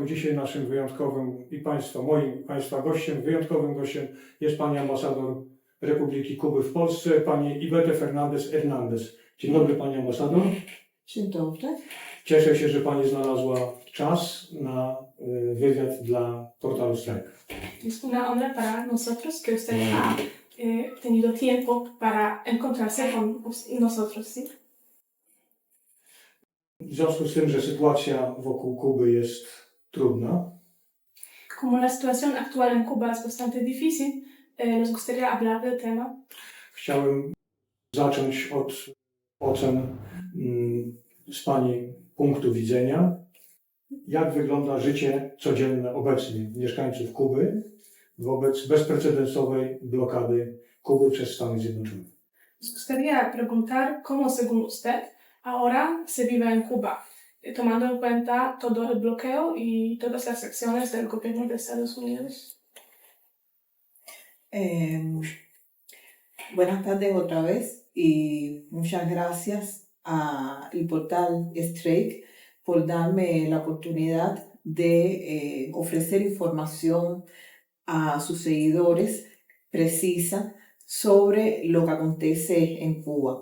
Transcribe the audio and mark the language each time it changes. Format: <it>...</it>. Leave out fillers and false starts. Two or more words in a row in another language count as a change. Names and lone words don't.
<pl>Dzisiaj naszym wyjątkowym moim Państwa gościem, wyjątkowym gościem jest Pani ambasador Republiki Kuby w Polsce, Pani Ivete Fernández Hernández. Dzień dobry Pani ambasador. Dzień dobry. Cieszę się, że Pani znalazła czas na wywiad dla portalu Strajk.</pl> <es>Es una honra para nosotros que usted ha tenido tiempo para encontrarse con nosotros, ¿sí?</es> <pl>W związku z tym, że sytuacja wokół Kuby jest trudna,</pl> <es>Como la situación actual en Cuba es bastante difícil, nos gustaría hablar del tema.</es> <pl>chciałem zacząć od ocen z Pani punktu widzenia, jak wygląda życie codzienne obecnie mieszkańców Kuby wobec bezprecedensowej blokady Kuby przez Stany Zjednoczone.</pl> <es>Nos gustaría preguntar cómo, según usted, ahora se vive en Cuba, tomando en cuenta todo el bloqueo y todas las acciones del gobierno de Estados Unidos. Buenas tardes otra vez y muchas gracias al portal Strike por darme la oportunidad de ofrecer información a sus seguidores precisa sobre lo que acontece en Cuba.</es>